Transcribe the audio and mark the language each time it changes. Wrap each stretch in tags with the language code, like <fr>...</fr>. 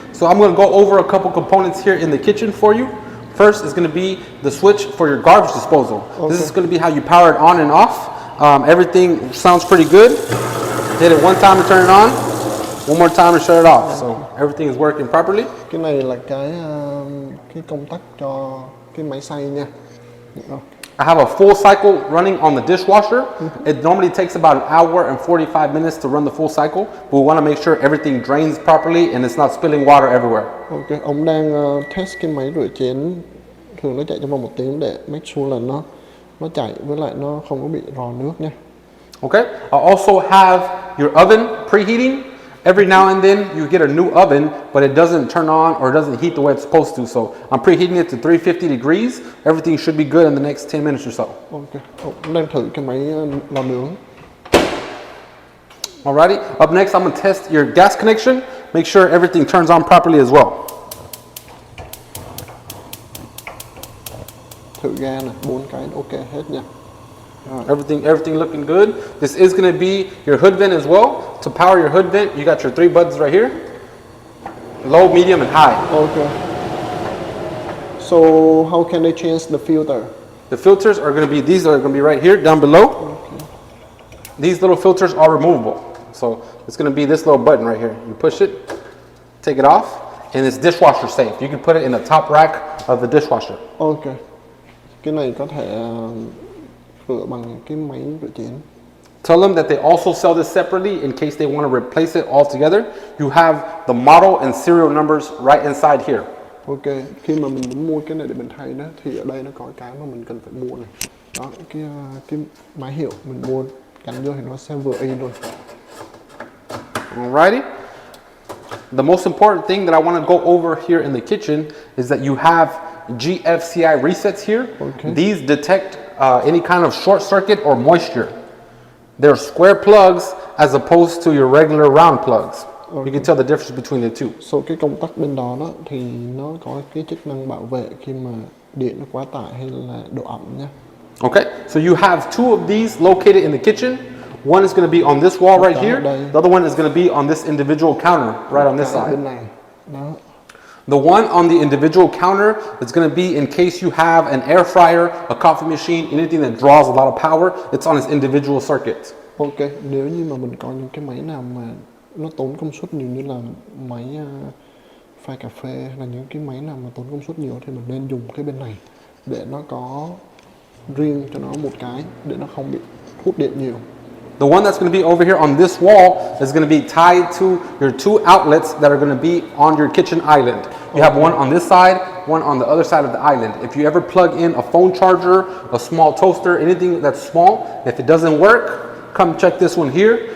<en>So I'm going to go over a couple components here in the kitchen for you. First is going to be the switch for your garbage disposal. Okay. This is going to be how you power it on and off. Everything sounds pretty good. Hit it one time to turn it on, one more time to shut it off. So everything is working properly.</en> <vi>Cái này là cái công tắc cho cái máy xay nha.</vi> <en>I have a full cycle running on the dishwasher. It normally takes about an hour and 45 minutes to run the full cycle, but we want to make sure everything drains properly and it's not spilling water everywhere.</en> <vi>Ok, ông đang test cái máy rửa chén, thường nó chạy trong vòng 1 tiếng để</vi> <en>make sure</en> <vi>là nó chạy với lại nó không có bị rò nước nha.</vi> <en>Okay, I also have your oven preheating. Every now and then you get a new oven, but it doesn't turn on or doesn't heat the way it's supposed to. So I'm preheating it to 350 degrees. Everything should be good in the next 10 minutes or so.</en> <vi>Ok, ông đang thử cái máy lò nướng.</vi> <en>Alrighty, up next I'm going to test your gas connection. Make sure everything turns on properly as well.</en> <vi>Thử ga này, 4 cái ok hết nha.</vi> <en>Everything looking good. This is going to be your hood vent as well. To power your hood vent, you got your 3 buttons right here. Low, medium, and high. Okay. So how can they change the filter? The filters are going to be, these are going to be right here, down below. Okay. These little filters are removable. So it's going to be this little button right here. You push it, take it off, and it's dishwasher safe. You can put it in the top rack of the dishwasher. Okay.</en> <vi>Cái này có thể rửa bằng cái máy rửa chén.</vi> <en>Tell them that they also sell this separately in case they want to replace it altogether. You have the model and serial numbers right inside here.</en> <vi>Ok, khi mà mình muốn mua cái này để mình thay đó thì ở đây nó có cái mà mình cần phải mua này. Đó, cái máy hiệu mình mua gắn vô thì nó sẽ vừa y luôn.</vi> <en>Alrighty. The most important thing that I want to go over here in the kitchen is that you have GFCI resets here. Okay. These detect any kind of short circuit or moisture. They're square plugs as opposed to your regular round plugs. Okay. You can tell the difference between the two.</en> <vi>So cái công tắc bên đó thì nó có cái chức năng bảo vệ khi mà điện nó quá tải hay là độ ẩm nha.</vi> <en>Okay, so you have 2 of these located in the kitchen. One is going to be on this wall right here. The other one is going to be on this individual counter right on this side.</en> <vi>Bên này. Đó.</vi> <en>The one on the individual counter is going to be in case you have an air fryer, a coffee machine, anything that draws a lot of power. It's on its individual circuit.</en> <vi>Ok, nếu như mà mình có những cái máy nào mà nó tốn công suất nhiều như là máy pha cà phê hay là những cái máy nào mà tốn công suất nhiều thì mình nên dùng cái bên này để nó có riêng cho nó một cái để nó không bị hút điện nhiều.</vi> <en>The one that's going to be over here on this wall is going to be tied to your 2 outlets that are going to be on your kitchen island. You have one on this side, one on the other side of the island. If you ever plug in a phone charger, a small toaster, anything that's small, if it doesn't work, come check this one here.</en>